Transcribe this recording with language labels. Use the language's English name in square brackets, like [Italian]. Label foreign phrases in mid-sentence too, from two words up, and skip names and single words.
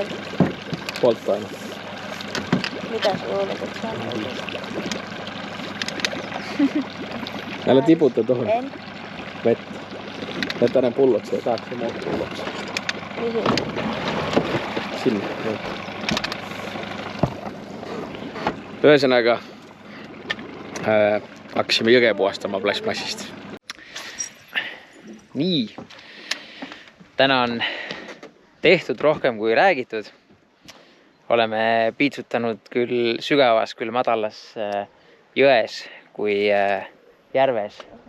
[Finnish] Polttoaine. Mitä sä luulet, että se on oikeesti? Älä tiputa tohon En. vettä. Jätä ne pullot siellä taakse, muut pullot. Mihin? Sinne. [Estonian] Ühesõnaga hakkasime jõge puhastama plastmassist. Nii. Täna on tehtud rohkem kui räägitud. Oleme piitsutanud küll sügavas, küll madalas jões kui järves.